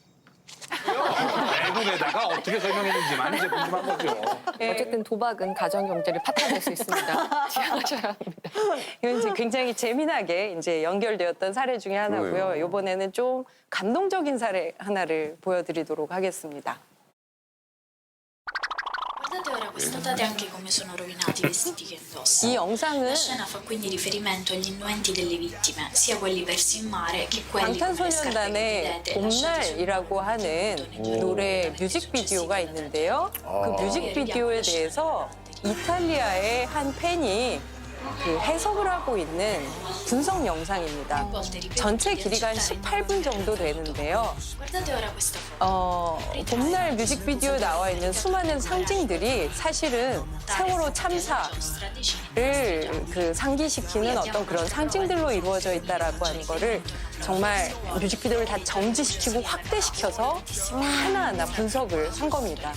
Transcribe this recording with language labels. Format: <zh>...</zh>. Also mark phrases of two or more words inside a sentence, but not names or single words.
<ko>외국에다가 어떻게 설명했는지만 이제 궁금한 거죠. 어쨌든 도박은 가정 경제를 파탄낼 수 있습니다. 지양하셔야 합니다. 이건 이제 굉장히 재미나게 이제 연결되었던 사례 중에 하나고요. 그러네요. 이번에는 좀 감동적인 사례 하나를 보여드리도록 하겠습니다.</ko> <it>Guardate ora, constatate anche come sono rovinati i vestiti che</it> <ko>이</ko> <it>indossano.</it> <ko>영상은</ko> <it>La scena fa quindi riferimento agli innuenti delle vittime, sia quelli persi in mare che quelli come le scarpe che</it> <ko>방탄소년단의</ko> <it>vedete lasciate sul</it> <ko>봄날이라고 하는 노래 뮤직비디오가 있는데요. 그 뮤직비디오에 대해서 이탈리아의 한 팬이 그 해석을 하고 있는 분석 영상입니다. 전체 길이가 한 18분 정도 되는데요.</ko> <it>Guardate ora questa foto.</it> <ko>봄날 뮤직비디오에 나와 있는 수많은 상징들이 사실은 세월호 참사를 그 상기시키는 어떤 그런 상징들로 이루어져 있다라고 하는 거를 정말 뮤직비디오를 다 정지시키고 확대시켜서 하나하나 분석을 한 겁니다.</ko>